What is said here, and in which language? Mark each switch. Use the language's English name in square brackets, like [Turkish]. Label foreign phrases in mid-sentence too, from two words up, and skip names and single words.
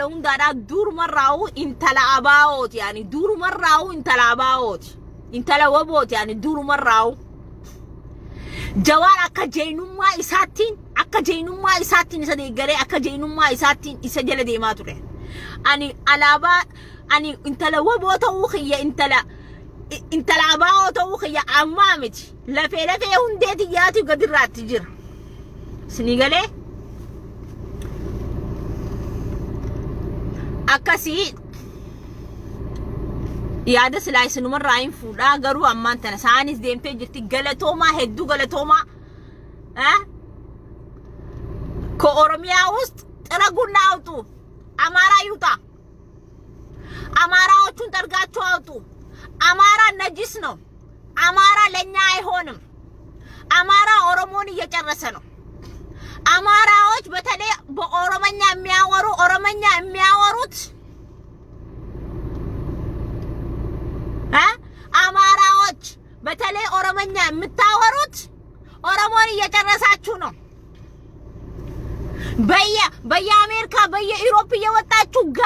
[Oromo] hundaadhaa durumarraa intala abaa'ooti yani durumarraa intala abaa'ooti intala wabooti yani durumarraa jawaan akka jeenummaa isaattiin isa deeggaree akka jeenummaa isaattiin isa jala deemaa ture ani alaabaa ani intala waboo ta'uu kiyya intala abaa'oo ta'uu kiyya ammaa miti lafee hundeeti yaati gadirraatti jira sinii galee akkasii yaada silaa isinumarraa hin fuudhaa garuu ammaan tana saanis deemtee jirti galatoomaa hedduu galatoomaa [Amharic] ከኦሮሚያ ውስጥ ጥረጉና አውጡ አማራ ይውጣ አማራዎቹን ጠርጋችሁ አውጡ አማራ ነጅስ ነው አማራ ለኛ አይሆንም አማራ ኦሮሞን እየጨረሰ ነው አማራዎች በተለይ በኦሮመኛ የሚያወሩት አማራዎች በተለይ ኦሮመኛ የምታወሩት ኦሮሞን እየጨረሳችሁ ነው በየአሜሪካ በየዩሮፕ እየወጣችሁ